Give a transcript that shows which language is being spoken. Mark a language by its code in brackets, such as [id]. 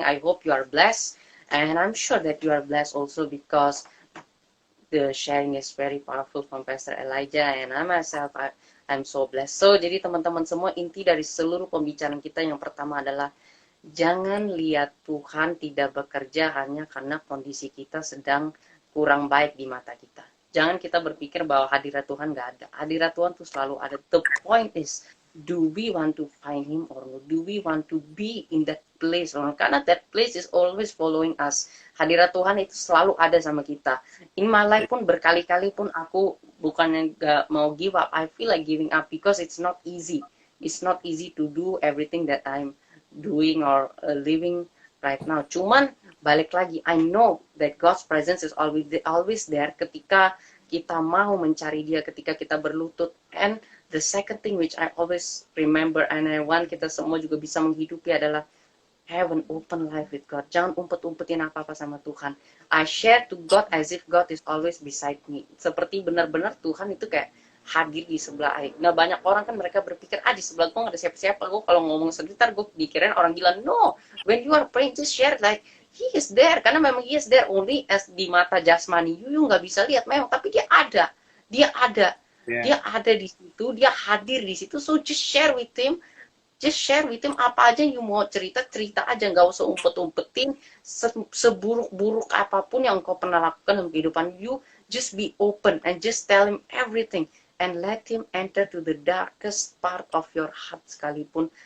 [en] I hope you are blessed, and I'm sure that you are blessed also because the sharing is very powerful from Pastor Elijah, and I myself, I'm so blessed. [id] So, jadi teman-teman semua, inti dari seluruh pembicaraan kita yang pertama adalah jangan lihat Tuhan tidak bekerja hanya karena kondisi kita sedang kurang baik di mata kita. Jangan kita berpikir bahwa hadirat Tuhan nggak ada. Hadirat Tuhan tuh selalu ada. [en] The point is, do we want to find Him or no? Do we want to be in that place or no? [id] Karena [en] that place is always following us. [id] Hadirat Tuhan itu selalu ada sama kita. [en] In my life [id] pun berkali-kali pun aku bukannya nggak mau [en] give up. I feel like giving up because it's not easy. It's not easy to do everything that I'm doing or living right now. [id] Cuman balik lagi, [en] I know that God's presence is always there [id] ketika kita mau mencari Dia, ketika kita berlutut. [en] And the second thing which I always remember and I want [id] kita semua juga bisa menghidupi adalah [en] have an open life with God. [id] Jangan umpet-umpetin apa-apa sama Tuhan. [en] I share to God as if God is always beside me. [id] Seperti benar-benar Tuhan itu kayak hadir di sebelah Aing. Nah, banyak orang kan mereka berpikir, di sebelah gue gak ada siapa-siapa. Gue kalau ngomong sebentar, gue dikirain orang gila. [en] No, when you are praying, just share like, He is there. [id] Karena memang [en] He is there only as [id] di mata jasmani. You nggak bisa lihat memang, tapi Dia ada. Dia ada. Yeah. Dia ada di situ. Dia hadir di situ. [en] So just share with Him. Just share with Him [id] apa aja yang mau cerita aja, nggak usah umpet-umpetin. Seburuk-buruk apapun yang engkau pernah lakukan dalam kehidupan [en] you, just be open and just tell Him everything and let Him enter to the darkest part of your heart [id] sekalipun.